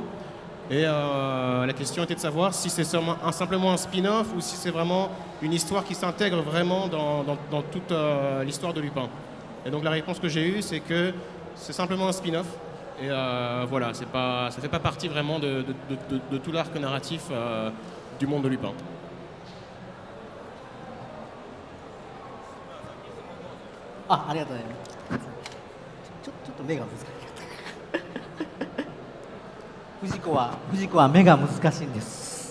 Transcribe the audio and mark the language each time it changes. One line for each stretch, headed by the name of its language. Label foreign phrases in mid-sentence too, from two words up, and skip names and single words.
French: Et la question était de savoir si c'est simplement un spin-off ou si c'est vraiment une histoire qui s'intègre vraiment dans toute l'histoire de Lupin. Et donc la réponse que j'ai eue, c'est que c'est simplement un spin-off. Et voilà, ça ne fait pas partie vraiment de tout l'arc narratif du monde de Lupin.
Japanese: Ah, ありがとうございます。ちょっと目が難しかった。藤子は目が難しいんです。